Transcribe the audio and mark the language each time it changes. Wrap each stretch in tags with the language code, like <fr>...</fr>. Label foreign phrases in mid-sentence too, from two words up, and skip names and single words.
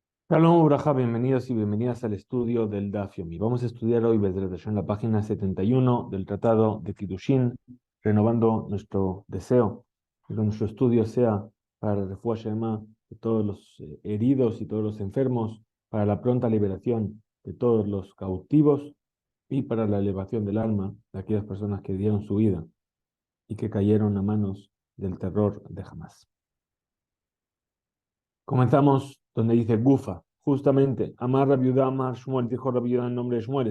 <he>שלום וברכה,</he> <es>bienvenidos y bienvenidas al estudio del Daf Yomi. Vamos a estudiar hoy</es> <he>בעזרת השם,</he> <es>en la página 71 del Tratado de Kiddushin, renovando nuestro deseo de que nuestro estudio sea para la</es> <he>רפואה שלמה</he> <es>de todos los heridos y todos los enfermos, para la pronta liberación de todos los cautivos y para la elevación del alma de aquellas personas que dieron su vida y que cayeron a manos del terror de Hamas. Comenzamos donde dice Gufa, justamente,</es> <he>אמר רבי יהודה, אמר שמואל,</he> <es>dijo Rabbi Yehuda en nombre de Shmuel.</es>